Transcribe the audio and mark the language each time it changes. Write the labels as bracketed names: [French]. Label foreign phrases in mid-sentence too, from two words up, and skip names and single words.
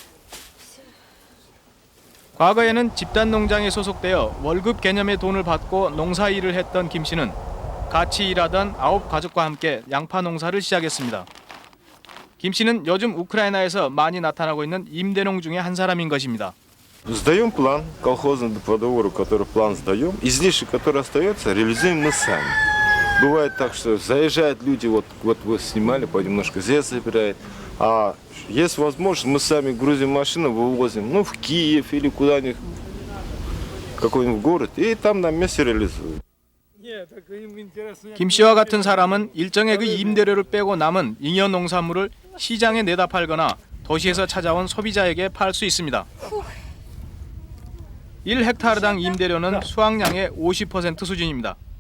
[Korean] 과거에는 집단 농장에 소속되어 월급 개념의 돈을 받고 농사 일을 했던 김 씨는 같이 일하던 9가족과 함께 양파 농사를 시작했습니다. 김 씨는 요즘 우크라이나에서 많이 나타나고 있는 임대농 중에 한 사람인 것입니다. [Russian] Сдаем план колхозный по договору, который план сдаем. Излишек, который остается, реализуем мы сами. Бывает так, что заезжают люди, вот вы снимали, понемножку здесь забирают. А есть возможность, мы сами грузим машину, вывозим, ну, в Киев или куда-нибудь, какой-нибудь город, и там на месте реализуем. [Korean] 김 씨와 같은 사람은 일정액의 임대료를 빼고 남은 잉여 농산물을 시장에 내다 팔거나 도시에서 찾아온 소비자에게 팔 수 있습니다. 1헥타르당 임대료는 수확량의 50% 수준입니다.